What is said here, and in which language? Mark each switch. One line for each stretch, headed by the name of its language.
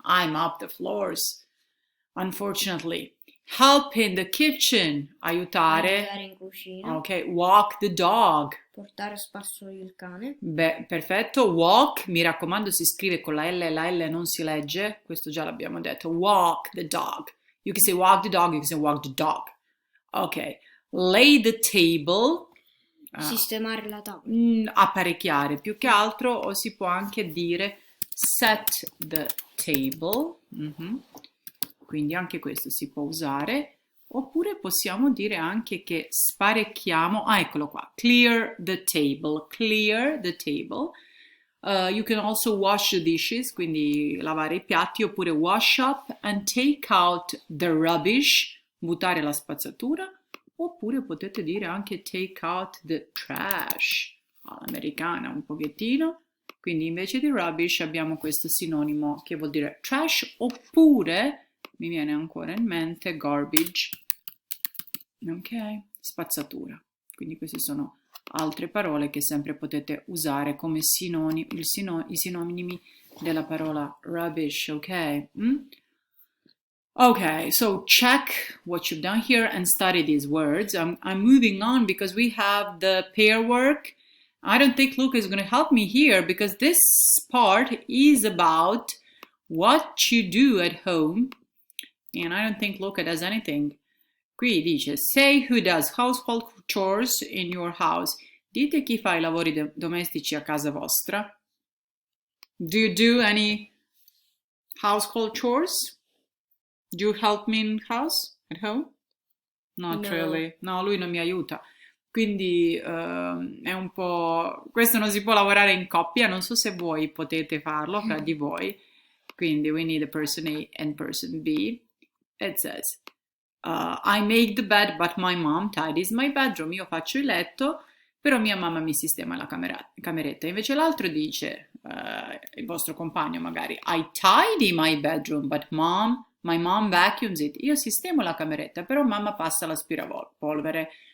English: I mop the floors. Unfortunately. Help in the kitchen.
Italian: Aiutare. Aiutare in cucina. Ok, walk the dog. Portare a spasso il cane. Beh, perfetto. Walk, mi raccomando, si scrive con la L non si legge. Questo già l'abbiamo detto.
English: Walk the dog. You can say walk the dog, you can say walk the dog. Ok. Lay the table.
Italian: Sistemare la tavola. Apparecchiare più che altro, o si può anche dire
English: set the table.
Italian: Quindi anche questo si può usare. Oppure possiamo dire anche che sparecchiamo. Ah, eccolo qua.
English: Clear the table. Clear the table. You can also wash the dishes,
Italian: quindi lavare i piatti, oppure
English: wash up and take out the rubbish,
Italian: buttare la spazzatura, oppure potete dire anche
English: take out the trash,
Italian: all'americana un pochettino, quindi invece di rubbish abbiamo questo sinonimo che vuol dire trash, oppure, mi viene ancora in mente, garbage, ok, spazzatura, quindi questi sono altre parole che sempre potete usare come i sinonimi della parola rubbish, ok?
English: Okay, so check what you've done here and study these words. I'm moving on because we have the pair work. I don't think Luca is going to help me here because this part is about what you do at home, and I don't think Luca does anything.
Italian: Qui dice,
English: say who does household chores in your house.
Italian: Dite chi fa I lavori domestici a casa vostra.
English: Do you do any household chores? Do you help me in house? At home? Not No. really.
Italian: No, lui non mi aiuta. Quindi è un po'... Questo non si può lavorare in coppia, non so se voi potete farlo fra di voi. Quindi
English: we need a person A and person B. It says... I make the bed, but my mom tidies my bedroom.
Italian: Io faccio il letto, però mia mamma mi sistema la cameretta. Invece l'altro dice, il vostro compagno magari,
English: I tidy my bedroom, but my mom vacuums it.
Italian: Io sistemo la cameretta, però mamma passa l'aspirapolvere.